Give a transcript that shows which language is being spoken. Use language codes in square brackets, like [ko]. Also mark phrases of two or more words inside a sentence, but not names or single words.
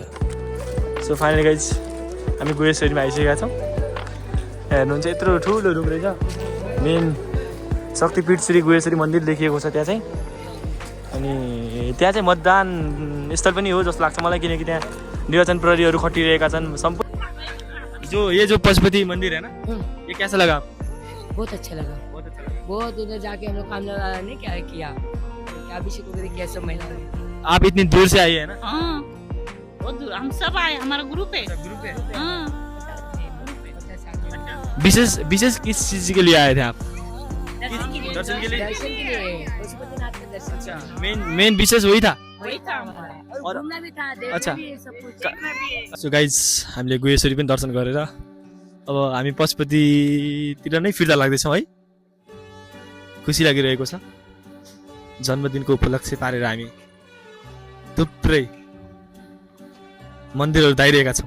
[en] so finally guys [ne] हामी गुहेश्वरीमा आइसकेका छौँ. हेर्नुहुन्छ यत्रो ठुलो रुम रहेछ. मेन शक्तिपीठ श्री गुहेश्वरी मन्दिर लेखिएको छ त्यहाँ चाहिँ. अनि त्यहाँ चाहिँ मतदान स्थल पनि हो जस्तो लाग्छ मलाई किनकि त्यहाँ निर्वाचन प्रहरीहरू खटिरहेका छन्. [hi] सम्पूर्ण जो पशुपति मंदिर है ना ये कैसा लगा आपको? बहुत अच्छा लगा. बहुत उधर जाके हम लोग काम लगा नहीं क्या किया अभिषेक वगैरह किया सब महिला. आप इतनी दूर से आई है ना? हाँ बहुत दूर हम सब आए. हमारा ग्रुप है. हाँ. विशेष किस चीज के लिए आए थे आप? दर्शन के लिए. पशुपतिनाथ का दर्शन. अच्छा मेन विशेष वही था. वही था हमारा. और घूमना भी था. अच्छा. सब कुछ. [en] so guys [ne] हामीले गुहेश्वरी पनि दर्शन गरेर अब हामी पशुपतितिर नै फिर्ता लाग्दैछौँ है. खुसी लागिरहेको छ. जन्मदिनको उपलक्ष्य पारेर हामी थुप्रै मन्दिरहरू धाइरहेका छौँ.